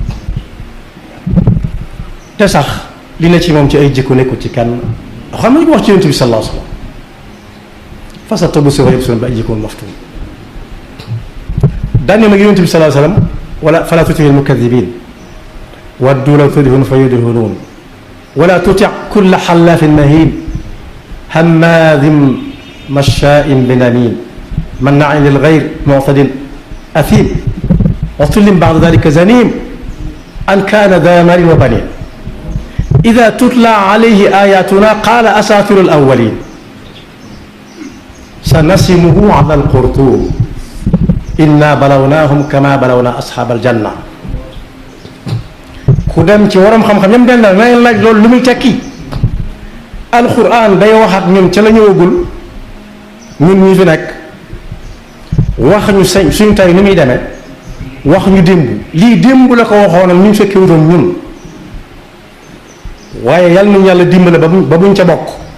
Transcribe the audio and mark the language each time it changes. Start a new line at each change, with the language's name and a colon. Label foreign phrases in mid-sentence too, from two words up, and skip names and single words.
Wolof: te sax li na ci moom ci ay jikko nekkul ci kenn xam nañu ko wax ci yonent bi
Arabic: صلى الله عليه وسلم فستبصر ويبصرون بأيكم المفتون
Wolof: daane nag yonent bi
Arabic: صلى الله عليه وسلم ولا فلا تطع المكذبين ودوا لو تدهن فيدهنون ولا تطع كل حلاف مهين هماز مشاء بنميم مناع للخير معتد أثيم عتل بعد ذلك زنيم أن كان ذا مال وبنين إذا تتلى عليه آياتنا قال أساطير الأولين سنسمه على الخرطوم إنا بلوناهم كما بلونا أصحاب الجنة.
Wolof: ku dem ci waram xam-xam yam den na nañ laaj loolu lu muy tekki. alquran day wax ak ñun ca la ñëwagul ñun ñi fi nekk wax ñu suñu tey ni muy demee wax ñu démb lii démb la ko waxoonam ñu fekkee wutoon ñun waaye yàlla nañu yàlla dimbale ba buñ ca bokk.